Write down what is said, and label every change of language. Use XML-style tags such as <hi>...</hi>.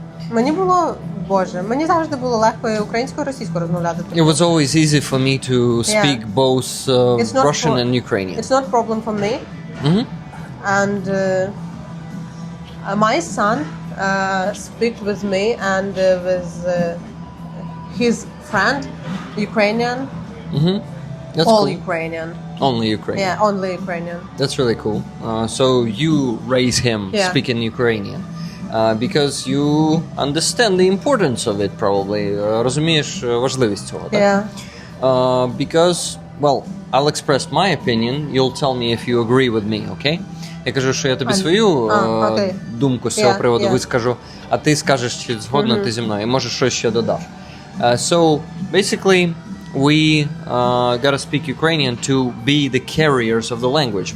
<uk>Мені було, мені завжди було легко і українською, і російською розмовляти.</uk> <en>It was always easy for me to speak both Russian and Ukrainian. It's not a problem for me. And my son speak with me and with his friend, Ukrainian. That's all cool. Ukrainian. Only Ukrainian. Yeah, only Ukrainian. That's really cool. So you raise him speaking Ukrainian. Because you understand the importance of it, probably.</en> <uk>Розумієш важливість цього, так?</uk> <en>Because, well, I'll express my opinion. You'll tell me if you agree with me, okay?</en> <uk>Я кажу, що я тобі свою думку з цього приводу вискажу, а ти скажеш, чи згодна ти зі мною, і може щось ще додаш.</uk> <en>So, basically, we gotta speak Ukrainian to be the carriers of the language.</en>